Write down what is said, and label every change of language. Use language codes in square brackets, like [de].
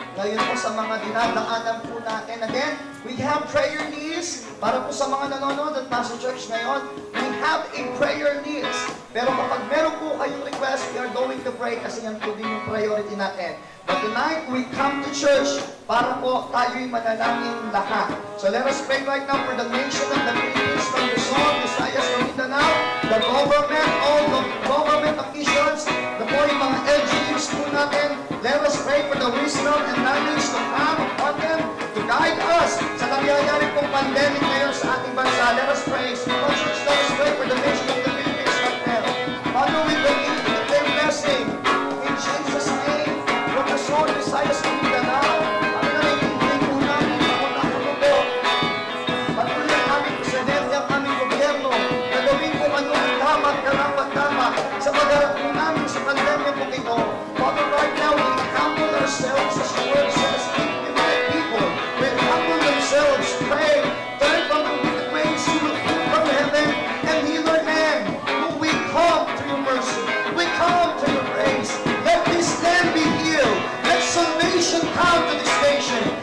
[tl] Ngayon po sa mga dinadaanan po natin. [en] Again, we have prayer needs. [tl] Para po sa mga nanonood at nasa church ngayon, [en] we have a prayer needs. [tl] Pero kapag meron po kayong request, [en] we are going to pray [tl] kasi yan po din yung priority natin. [en] But tonight, we come to church [tl] para po tayo'y manalangin lahat. [en] So let us pray right now for the nation of the Philippines, from Luzon, Visayas, Mindanao, the government, all the government officials, the po yung mga LGUs po natin. Let us pray for the wisdom and knowledge to come upon them, to guide us [tl] sa nangyayari pong pandemic ngayon sa ating bansa. [en] Let us pray. So, church, let us pray for the nation of the Philippines right now. Father, we believe in their blessing. In Jesus' name, [tl] from Luzon, Visayas, Mindanao, kami na naging po namin ang nakalubo. Patuloy ang aming presidente, ang aming gobyerno, na gawin po ano ang tama at karapat-tama sa pagharap po namin sa pandemya po ito. [en] Father, right now, we humble ourselves as your word says, if my people will humble themselves, pray, turn from the wicked ways, you will hear from heaven and heal our land. We come to your mercy. We come to your praise. Let this land be healed. Let salvation come to this nation.